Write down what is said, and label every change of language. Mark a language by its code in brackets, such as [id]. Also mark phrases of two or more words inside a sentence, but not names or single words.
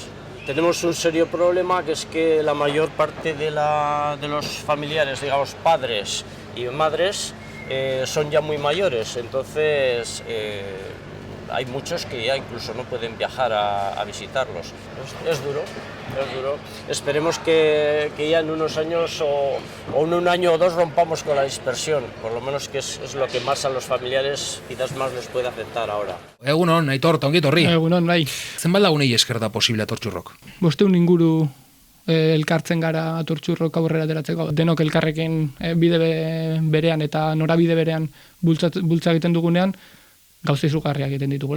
[es] Tenemos un serio problema que es que la mayor parte de los familiares, digamos padres y madres, son ya muy mayores, entonces hay muchos que ya incluso no pueden viajar a visitarlos. Es duro, es duro. Esperemos que ya en unos años o en un año o dos rompamos con la dispersión, por lo menos que es lo que más a los familiares quizás más les puede afectar ahora. [eu] Egunon, Aitor, ongi etorri. Egunon, bai. Zenbat lagunei esker da posible atortxurrok? 500 inguru elkartzen gara atortxurrok aurrera ateratzeko. Denok elkarrekin bide berean eta norabide berean bultza egiten dugunean, gauza izugarriak egiten ditugula.